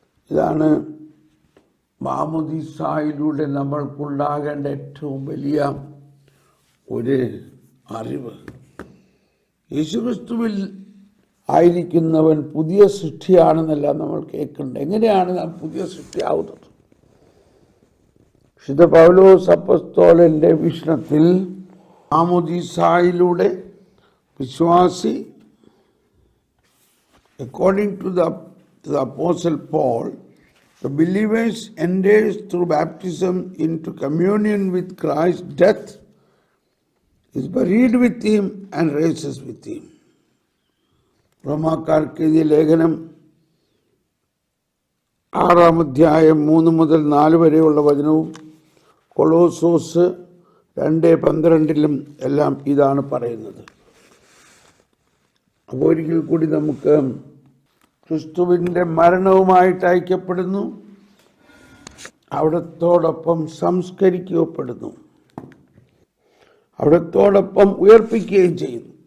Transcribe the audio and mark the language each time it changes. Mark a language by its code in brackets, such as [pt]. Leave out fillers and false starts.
[ml] ഇതാണ് മാമോദീസായിലൂടെ നമ്മൾക്കുണ്ടാകേണ്ട ഏറ്റവും വലിയ ഒരു അറിവ്. യേശുക്രിസ്തുവിൽ ആയിരിക്കുന്നവൻ പുതിയ സൃഷ്ടിയാണെന്നല്ല നമ്മൾ കേൾക്കുന്നുണ്ട്. എങ്ങനെയാണ് നാം പുതിയ സൃഷ്ടിയാവുന്നത്? വിശുദ്ധ പൗലോസ് അപ്പോസ്തലന്റെ വീക്ഷണത്തിൽ മാമോദീസായിലൂടെ വിശ്വാസി, [en] according to the Apostle Paul, the believers enters through baptism into communion with Christ's death, is buried with him and raises with him. [ml] റോമാക്കാർക്ക് എഴുതിയ ലേഖനം 6-ാം അധ്യായം 3 മുതൽ 4 വരെയുള്ള വചനവും കൊളോസോസ് 2:12 എല്ലാം ഇതാണ് പറയുന്നത്. അപ്പോൾ ഒരിക്കൽ കൂടി നമുക്ക് ക്രിസ്തുവിൻ്റെ മരണവുമായിട്ട് ഐക്യപ്പെടുന്നു, അവിടത്തോടൊപ്പം സംസ്കരിക്കപ്പെടുന്നു, അവിടത്തോടൊപ്പം ഉയർപ്പിക്കുകയും ചെയ്യുന്നു.